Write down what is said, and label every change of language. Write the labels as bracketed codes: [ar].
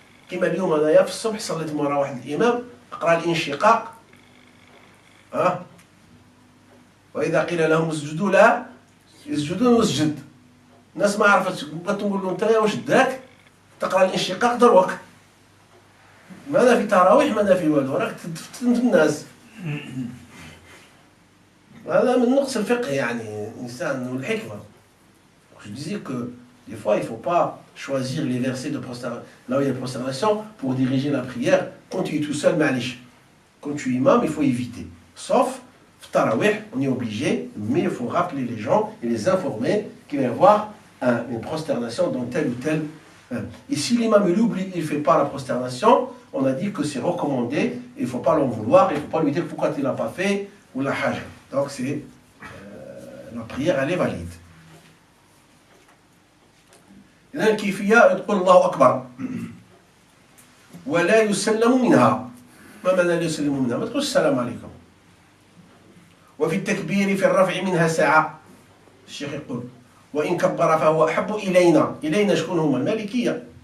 [ar] كما اليوم انايا في الصبح صليت مورا واحد الامام قرا الانشقاق، واذا قيل لهم اسجدوا لا يسجدون واسجد. الناس ما عرفتش، بغيت نقول له انت واش داك تقرا الانشقاق دروك، ماذا في تراويح ماذا في والو، راك تفتن في الناس. هذا من نقص الفقه يعني الإنسان والحكمة. [fr] Je disais que des fois il ne faut pas choisir les versets de prosternation, là où il y a prosternation, pour diriger la prière. Quand tu es tout seul, ma'alish. Quand tu es imam, il faut éviter. Sauf, tarawih, on est obligé, mais il faut rappeler les gens et les informer qu'il va y avoir une prosternation dans tel ou tel. Et si l'imam il oublie, il ne fait pas la prosternation, on a dit que c'est recommandé, il ne faut pas l'en vouloir, il ne faut pas lui dire pourquoi tu ne l'as pas fait, ou la hajj. Donc c'est, la prière elle est valide. [ar] إذا الكيفية تقول الله أكبر ولا يسلم منها. ما معنى لا يسلم منها؟ ما تقولش السلام عليكم. وفي التكبير في الرفع منها ساعة. الشيخ يقول وإن كبر فهو أحب إلينا. إلينا شكون هما؟ المالكية.